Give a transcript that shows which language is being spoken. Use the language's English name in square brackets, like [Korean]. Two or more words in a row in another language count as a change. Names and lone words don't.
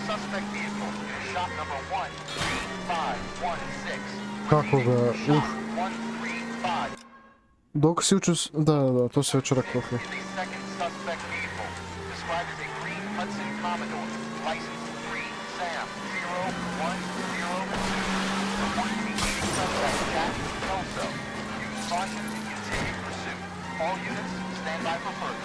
[English] suspect vehicle. It is shop number 13516. [Serbian] Kako ga, [English] Shop 135. [Serbian] Dok si učio, da, to se već rekao. [English] The second suspect vehicle, described as a green Hudson Commodore, license 3 Sam 0102. Reported to be leading suspect Jack Kelso. Use caution and continue pursuit. All units stand by for further.